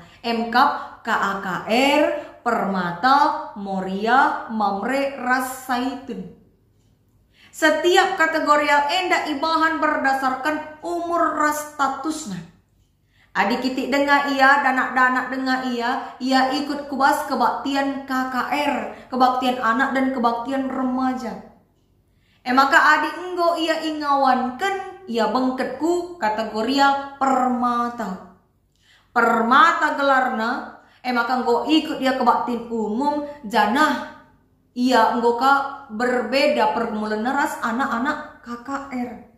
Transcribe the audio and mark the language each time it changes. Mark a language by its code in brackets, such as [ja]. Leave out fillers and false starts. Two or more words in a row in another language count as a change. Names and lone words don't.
[btx] MKAP, KAKR, Permata, Moria, Mamre, Ras Saitun. Setiap kategorial enda ibahan berdasarkan umur ras statusnya. Adik kitik dengar ia, danak-danak dengar ia ikut kubas kebaktian KKR, [id] kebaktian anak dan kebaktian remaja. [btx] Maka adik enggo ia ingawankan, ia bengketku kategorial permata. Permata gelarna, maka enggo ikut ia kebaktian umum, janah ia enggo ka berbeda pergumulan ras anak-anak KKR.